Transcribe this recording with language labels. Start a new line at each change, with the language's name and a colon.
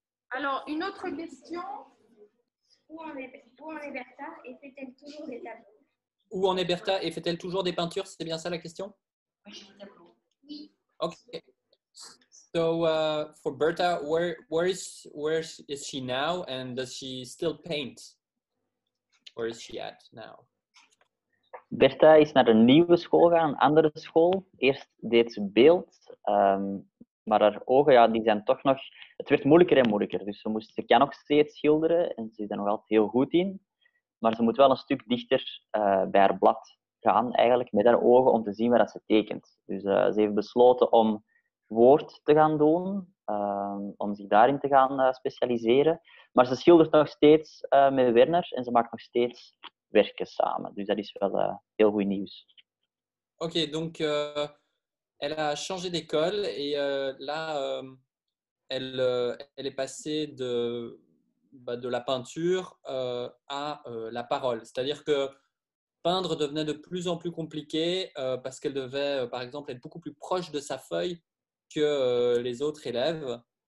French: Alors, une autre question. Où en est Bertha et fait-elle toujours des tableaux? Où en est Bertha et fait-elle toujours des peintures? C'est bien ça la question? Oui.
English: Okay. So for Bertha, where is she now, and does she still paint? Where is she at now?
Dutch: Bertha is naar een nieuwe school gegaan, een andere school. Eerst deed ze beeld, maar haar ogen ja, die zijn toch nog... Het werd moeilijker en moeilijker, dus ze kan nog steeds schilderen en ze is er nog altijd heel goed in. Maar ze moet wel een stuk dichter bij haar blad gaan, eigenlijk, met haar ogen, om te zien waar dat ze tekent. Dus ze heeft besloten om woord te gaan doen, om zich daarin te gaan specialiseren. Maar ze schildert nog steeds met Werner en ze maakt nog steeds werken samen. Dus dat is wel heel goed nieuws.
French: Ok, donc elle a changé d'école et là, elle est passée de la peinture à la parole. C'est-à-dire que peindre devenait de plus en plus compliqué parce qu'elle devait, par exemple, être beaucoup plus proche de sa feuille que les autres élèves.